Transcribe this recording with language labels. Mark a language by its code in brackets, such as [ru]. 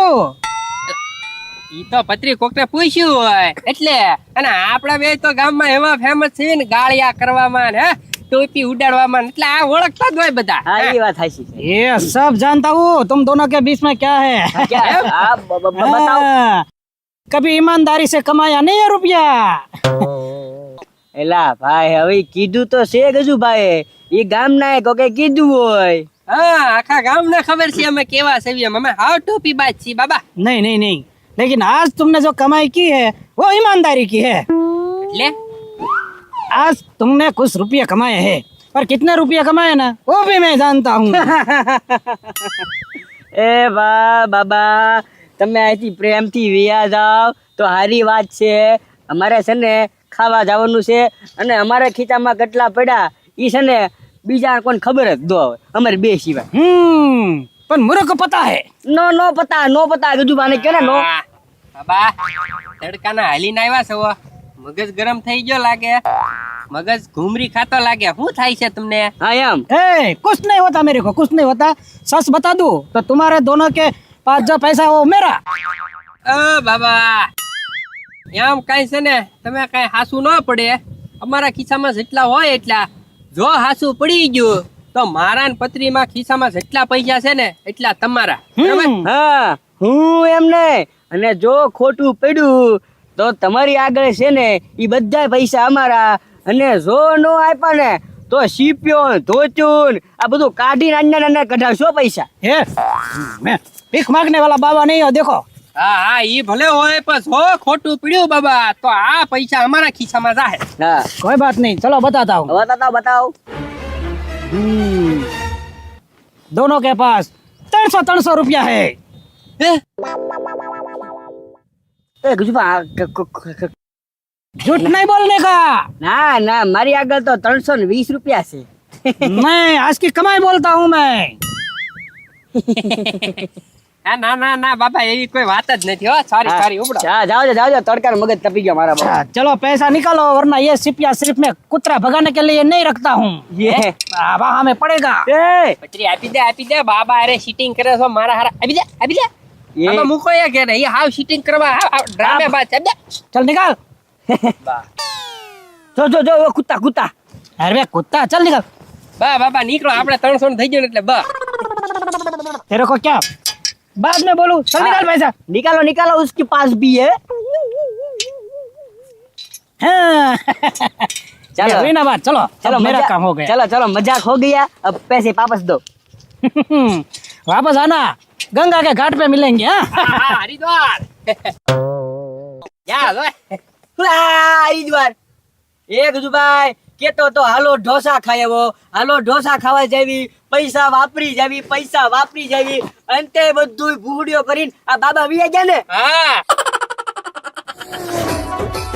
[gu] ઈ તો પત્રી કોકને પૂછ્યું હોય એટલે, અને આપણા બે તો ગામમાં એવા ફેમસ છે ને ગાળિયા કરવામાં ને ટોપી ઉડાડવામાં, એટલે આ ઓળખતા જ હોય બધા। હા એ વાત સાચી છે। [hi] ये सब जानता हूँ, तुम दोनों के बीच में क्या है? क्या આ बताओ। हाँ, कभी ईमानदारी से कमाया नहीं है रुपया। [gu] એલા ભાઈ હવે કીધું તો છે ગજુભાઈ, એ ગામના કોકે કીધું હોય। હા, આખા ગામને ખબર છે અમે કેવા સેવી, અમે હાવ ટોપી બાજ છીએ બાબા। [hi] नहीं नहीं नहीं, लेकिन आज तुमने जो कमाई की है वो ईमानदारी की है। [gu] એટલે [hi] आज तुमने कुछ रुपये कमाए हैं, और कितने रुपये कमाए ना वो भी मैं जानता हूँ। [gu] એ વાહ બાબા તમે અહીંથી પ્રેમથી વિયા જાઓ તો સારી વાત છે। અમારે છે ને ખાવા જવાનું છે, અને અમારા ખીચામાં કેટલા પડ્યા એ છે ને બીજા કોઈને ખબર જ ન હોય, અમારે બે સિવાય। [hi] पर मुझे को पता है। [gu] નો પતા ગજુભાને કે નો। હા, બાબા તડકાના હાલીને આવ્યા છો, મગજ ગરમ થઈ ગયો લાગે, મગજ ઘૂમરી ખાતો લાગે, શું થાય છે તમને? હા એમ [hi] ए कुछ नहीं होता मेरे को, कुछ नहीं होता। सच बता दूं तो तुम्हारे दोनों के पास जो पैसा है वो मेरा। [gu] બાબા એમ કઈ છે ને, તમે કઈ હાસુ ન પડે, અમારા ખિસ્સામાં જેટલા હોય એટલા, જો હાસુ પડી ગયું તો મારા ને પત્રીમાં ખિસ્સામાં જેટલા પૈસા છે ને એટલા તમારા, બરાબર? હા હું એમ નહીં, અને જો ખોટું પડ્યું તો તમારી આગળ છે ને એ બધા પૈસા અમારા, અને જો નો આપ્યા ને તો સીપ્યો ધોચું આ બધું કાઢીને નાના કઢાવશો પૈસા। [hi] ए मैं भीख मांगने वाला बाबा नहीं हो, देखो। [gu] હા હા, ઈ ભલે હોય પણ જો ખોટું પડ્યું બાબા તો આ પૈસા અમારા ખિસ્સામાં જાહે। હા [hi] कोई बात नहीं, चलो बताता हूँ। बताओ। दोनों के पास 300 रुपया है। [gu] એ ગજુભા [hi] झूठ नहीं बोलने का। [gu] ના ના મારી આગળ તો 320 રૂપિયા છે। [hi] मैं आज की कमाई बोलता हूँ मैं। [gu] હા ના ના ના બાબા, એવી કોઈ વાત જ નથી હો, સારી સારી ઉપડો। જાઓ તડકા મગજ તપી ગયો મારા બાપ। [hi] अच्छा, चलो पैसा निकालो, वरना ये सिपिया सिर्फ मैं कुतरा भगाने के लिए नहीं रखता हूँ। ये वहाँ हमें पड़ेगा। એ [gu] પત્રી આપી દે બાબા, અરે સીટિંગ કરે છો મારા હારા, આપી દે [hi] ये [gu] આમાં મૂકો એ કે ને, એ હાવ સીટિંગ કરવા ડ્રામે બાદ આપી દે। [hi] चल निकाल। જો वो कुत्ता अरे बे कुत्ता, चल निकल। [gu] બા બાબા નીકળો, આપણે 300 થઈ ગયું ને એટલે બા। [hi] तेरे को क्या बाद में बोलूं, चल निकाल पैसा। निकालो उसके पास भी है। हाँ। चलो। ये हुई ना बात, चलो चलो अब मेरा मजाक- काम हो गया। चलो मजाक हो गया, अब पैसे वापस दो। वापस आना, गंगा के घाट पे मिलेंगे। हाँ? [gu] હા, હરિદ્વાર જા લો। હરિદ્વાર એ ગજુભાઈ કેતો તો હાલો ઢોસા ખાયવો, હાલો ઢોસા ખાવા જાવી, પૈસા વાપરી જાવી, અંતે બધું ભૂડિયો કરીને આ બાબા વિયા ગયા ને।